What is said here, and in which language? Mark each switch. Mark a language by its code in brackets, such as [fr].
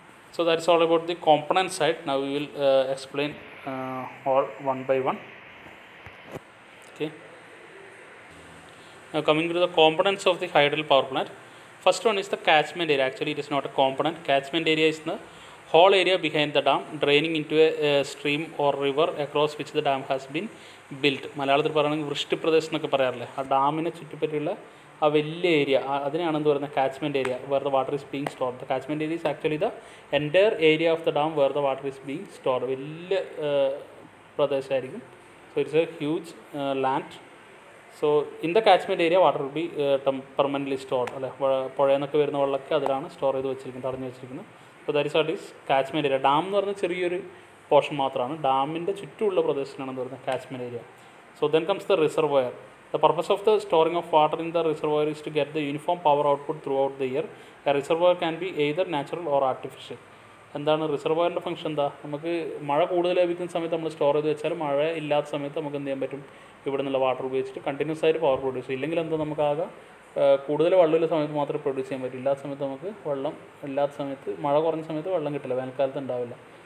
[en] So that is all about the component side. Now we will explain all one by one. Okay. Now coming to the components of the hydel power plant. First one is the catchment area. Actually it is not a component. Catchment area is the whole area behind the dam draining into a stream or river across which the dam has been built. [ml] മലയാളത്തിൽ പറയുകയാണെങ്കിൽ വൃഷ്ടിപ്രദേശം എന്നൊക്കെ പറയാറില്ലേ, ആ ഡാമിനെ ചുറ്റിപ്പറ്റിയുള്ള ആ വലിയ area, അതിനെയാണ് എന്ത് പറയുന്നത്, [en] Catchment area where the water is being stored. The catchment area is actually the entire area of the dam where the water is being stored. [ml] വലിയ പ്രദേശമായിരിക്കും. [en] So it's a huge land. So in the catchment area water will be permanently stored. [ml] അല്ലെ, പുഴയെന്നൊക്കെ വരുന്ന വെള്ളമൊക്കെ അതിലാണ് store ചെയ്ത് വെച്ചിരിക്കുന്നത്, തടഞ്ഞു വെച്ചിരിക്കുന്നത്. അപ്പോൾ [en] That is what is catchment area. [ml] Dam എന്ന് പറഞ്ഞാൽ ചെറിയൊരു പോർഷൻ മാത്രമാണ്. ഡാമിൻ്റെ ചുറ്റുമുള്ള പ്രദേശത്തിനാണ് എന്ന് പറയുന്നത് catchment area. [en] So then comes the reservoir. The purpose of the storing of water in the reservoir is to get the uniform power output throughout the year. A reservoir can be either natural or artificial. [ml] എന്താണ് റിസർവോയറിൻ്റെ function? എന്താ, നമുക്ക് മഴ കൂടുതൽ ലഭിക്കുന്ന സമയത്ത് നമ്മൾ store ചെയ്ത് വെച്ചാൽ മഴ ഇല്ലാത്ത സമയത്ത് നമുക്ക് എന്ത് ചെയ്യാൻ പറ്റും, ഇവിടെ നിന്നുള്ള വാട്ടർ ഉപയോഗിച്ചിട്ട് കണ്ടിന്യൂസ് ആയിട്ട് പവർ പ്രൊഡ്യൂസ് ചെയ്യും. ഇല്ലെങ്കിൽ എന്താ, നമുക്ക് ആകെ കൂടുതൽ വെള്ളമുള്ള സമയത്ത് മാത്രമേ പ്രൊഡ്യൂസ് ചെയ്യാൻ പറ്റും. ഇല്ലാത്ത സമയത്ത് നമുക്ക് വെള്ളം ഇല്ലാത്ത സമയത്ത്, മഴ കുറഞ്ഞ സമയത്ത് വെള്ളം കിട്ടില്ല, വേനൽക്കാലത്ത് ഉണ്ടാവില്ല.